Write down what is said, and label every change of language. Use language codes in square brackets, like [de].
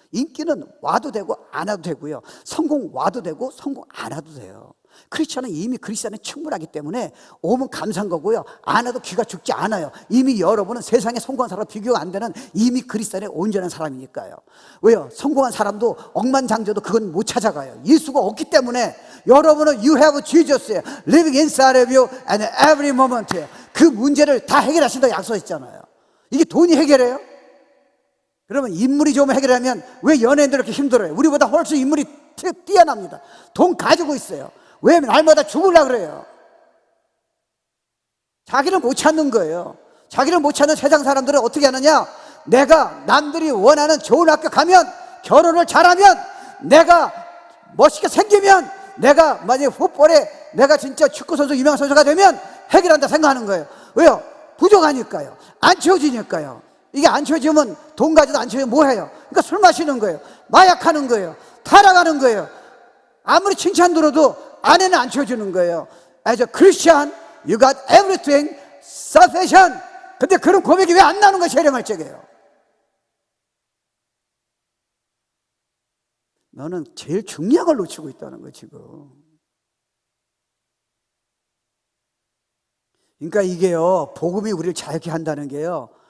[ko] 인기는 와도 되고 안 와도 되고요. 성공 와도 되고 성공 안 와도 돼요. 크리스천은 이미 그리스도 안에 충분하기 때문에 오면 감사한 거고요. 안 와도 귀가 죽지 않아요. 이미 여러분은 세상에 성공한 사람 비교가 안 되는 이미 그리스도 안에 온전한 사람이니까요. 왜요? 성공한 사람도 억만장자도 그건 못 찾아가요. 예수가 없기 때문에 여러분은 [en] You have Jesus living inside of you and every moment. [ko] 그 문제를 다 해결하신다고 약속했잖아요. 이게 돈이 해결해요? 그러면 인물이 좀 해결하면 왜 연예인들 이렇게 힘들어요? 우리보다 훨씬 인물이 뛰어납니다. 돈 가지고 있어요. 왜 날마다 죽으려고 그래요? 자기를 못 찾는 거예요. 자기를 못 찾는 세상 사람들은 어떻게 하느냐? 내가 남들이 원하는 좋은 학교 가면, 결혼을 잘하면, 내가 멋있게 생기면, 내가 만약에 풋볼에 내가 진짜 축구선수 유명한 선수가 되면 해결한다 생각하는 거예요. 왜요? 부족하니까요. 안 채워지니까요. 이게 안 채워지면 돈 가지도 안 채워지면 뭐 해요? 그러니까 술 마시는 거예요. 마약하는 거예요. 타락하는 거예요. 아무리 칭찬 들어도 안에는 안 채워주는 거예요. [en] As a Christian, you got everything sufficient. [ko] 근데 그런 고백이 왜 안 나오는 거예요? 세례말적이에요. 너는 제일 중요한 걸 놓치고 있다는 거예요, 지금. 그러니까 이게요, 복음이 우리를 자유케 한다는 게요.